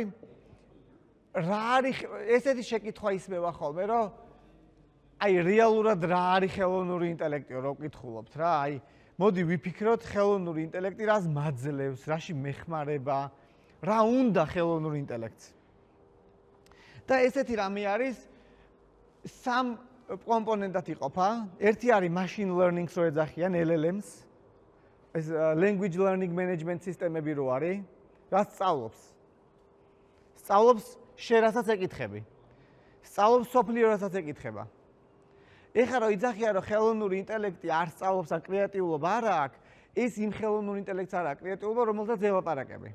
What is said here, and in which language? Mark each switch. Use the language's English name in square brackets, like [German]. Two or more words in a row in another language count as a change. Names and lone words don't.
[Georgian] რა არის ესეთი შეკითხვა ისმევა ხოლმე, რომ აი რეალურად რა არის ხელოვნური ინტელექტიო, რო ვკითხულობთ რა, აი მოდი ვიფიქროთ ხელოვნური ინტელექტი რას მაძლევს, რაში მეხმარება, რა უნდა ხელოვნური ინტელექტს. და ესეთი რამე არის სამ კომპონენტად იყოფა. ერთი არის [English] machine learning- [Georgian] ს რო ეძახიან LLM-ს. ეს [English] language learning management [Georgian] სისტემები რო არის, რაც სწავლობს. სწავლობს შენ რასაც ეკითხები. სწავლობს სოფლიო რასაც ეკითხება. ეხლა რო იძახიან რომ ხელოვნური ინტელექტი არ სწავლობს ან კრეატიულობა არ აქვს, ეს იმ ხელოვნურ ინტელექტს არ აქვს კრეატიულობა, რომელსაც ელაპარაკები.